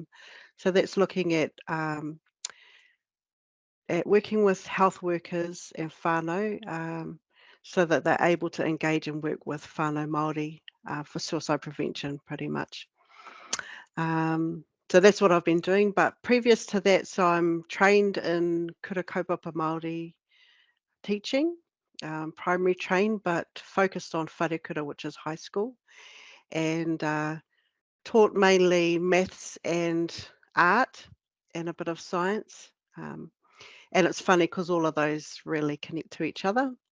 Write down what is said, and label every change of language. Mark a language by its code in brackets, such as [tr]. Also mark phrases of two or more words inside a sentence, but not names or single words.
[en] So that's looking at working with health workers and whānau, so that they're able to engage and work with [mi] whānau Māori [en] for suicide prevention, pretty much. So that's what I've been doing. But previous to that, so I'm trained in [mi] kura kaupapa Māori [en] teaching, primary trained, but focused on wharekura, which is high school, and taught mainly maths and art and a bit of science. And it's funny because all of those really connect to each other.